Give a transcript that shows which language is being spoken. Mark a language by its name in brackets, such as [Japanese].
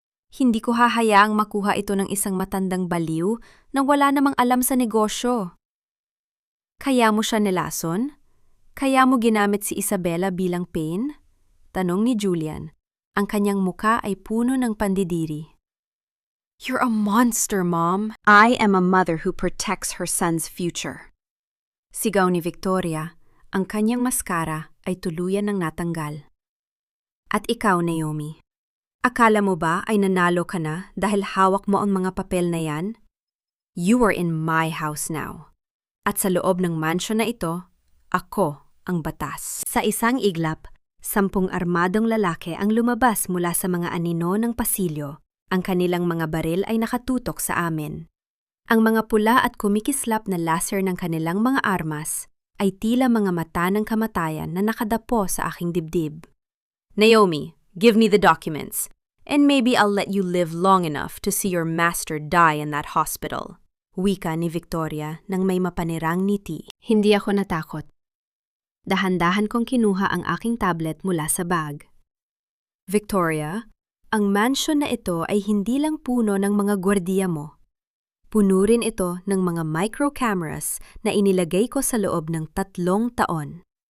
[Filipino] Hindi ko hahayaang makuha ito ng isang matandang baliw na wala namang alam sa negosyo. Kaya mo siya nilason? Kaya mo ginamit si Isabella bilang pain? Tanong ni Julian. Ang kanyang muka ay puno ng pandidiri. [English] You're a monster, Mom. I am a mother who protects her son's future. [Filipino] Sigaw ni Victoria, ang kanyang maskara ay tuluyan ng natanggal. At ikaw, Naomi, akala mo ba ay nanalo ka na dahil hawak mo ang mga papel na yan? [English] You are in my house now. [Filipino] At sa loob ng mansyon na ito, ako ang batas. Sa isang iglap, 10 armadong lalaki ang lumabas mula sa mga anino ng pasilyo. Ang kanilang mga baril ay nakatutok sa amin. Ang mga pula at kumikislap na laser ng kanilang mga armas ay tila mga mata ng kamatayan na nakadapo sa aking dibdib. [English] Naomi, give me the documents, and maybe I'll let you live long enough to see your master die in that hospital. [Filipino] Wika ni Victoria nang may mapanirang ngiti. Hindi ako natakot. Dahan-dahan kong kinuha ang aking tablet mula sa bag. Victoria, ang mansyon na ito ay hindi lang puno ng mga gwardiya mo. Puno rin ito ng mga micro-cameras na inilagay ko sa loob ng 3 taon.